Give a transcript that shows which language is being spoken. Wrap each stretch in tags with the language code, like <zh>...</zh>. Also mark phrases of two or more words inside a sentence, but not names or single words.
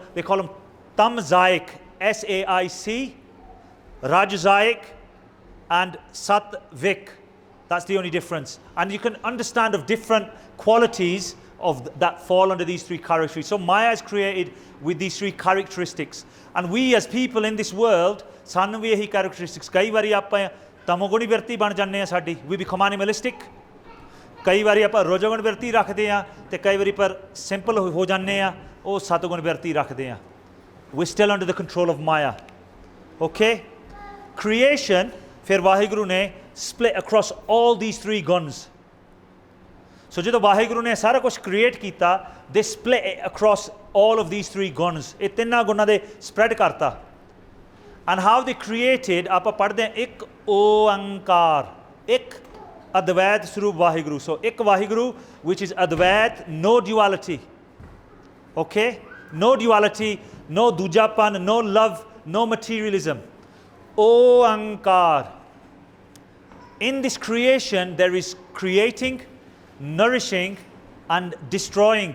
<en>They call them Tamzaic, S-A-I-C, Rajzaic, and Satvik. That's the only difference. And you can understand of different qualities of that fall under these three characteristics. So Maya is created with these three characteristics. And we as people in this world,</en> <pa>ਸਾਨੂੰ ਵੀ ਇਹੀ characteristics. ਕਈ ਵਾਰੀ ਆਪਾਂ ਤਮੋਗੁਣੀ ਵਿਰਤੀ ਬਣ ਜਾਂਦੇ ਆ ਸਾਡੀ.</pa> <en>We become animalistic.</en> <pa>ਕਈ ਵਾਰੀ ਆਪਾਂ ਰਜੋਗੁਣ ਵਿਰਤੀ ਰੱਖਦੇ ਆ ਤੇ ਕਈ ਵਾਰੀ ਪਰ ਸਿੰਪਲ ਹੋ ਜਾਂਦੇ ਆ ਉਹ ਸਤਗੁਣ ਵਿਰਤੀ ਰੱਖਦੇ ਆ.</pa> <en>We're still under the control of Maya. Okay? Creation,</en> <pa>ਫਿਰ ਵਾਹਿਗੁਰੂ ਨੇ</pa> <en>split across all these three guns. So</en> <pa>ਜਦੋਂ ਵਾਹਿਗੁਰੂ ਨੇ ਸਾਰਾ ਕੁਝ ਕ੍ਰੀਏਟ ਕੀਤਾ,</pa> <en>they split it across all of these three guns.</en> <pa>ਇਹ ਤਿੰਨਾਂ ਗੁਣਾਂ ਦੇ spread ਕਰਤਾ.</pa> <en>And how they created,</en> <pa>ਆਪਾਂ ਪੜ੍ਹਦੇ ਹਾਂ ਇੱਕ ਓੰਕਾਰ, ਇੱਕ ਅਦਵੈਤ ਸਰੂਪ ਵਾਹਿਗੁਰੂ.</pa> <en>So ਇੱਕ ਵਾਹਿਗੁਰੂ which is ਅਦਵੈਤ, no duality. Okay? No duality, no ਦੂਜਾਪਨ, no love, no materialism.</en> <pa>ਓੰਕਾਰ.</pa> <en>In this creation there is creating, nourishing and destroying.</en>